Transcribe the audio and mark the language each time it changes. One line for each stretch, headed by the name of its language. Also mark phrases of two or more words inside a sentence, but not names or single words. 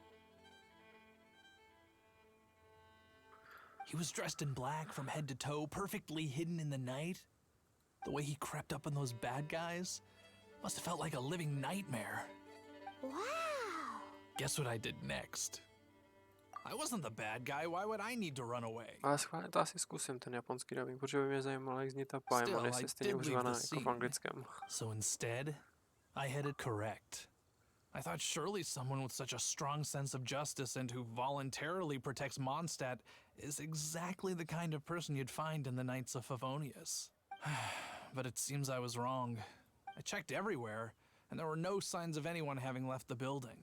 English: He was dressed in black from head to toe, perfectly hidden in the night. The way he crept up on those bad guys must have felt like a living nightmare. Wow. Guess what I did next? I wasn't the bad guy, why would I need to run away?
Czech: Ale schválně to asi zkusím ten japonský dubbing, protože by mě zajímalo, jak zní ta Paimon, jestli je stejně užívaná jako v anglickém.
English: So instead, I headed correct. I thought surely someone with such a strong sense of justice and who voluntarily protects Mondstadt is exactly the kind of person you'd find in the Knights of Favonius. But it seems I was wrong. I checked everywhere, and there were no signs of anyone having left the building.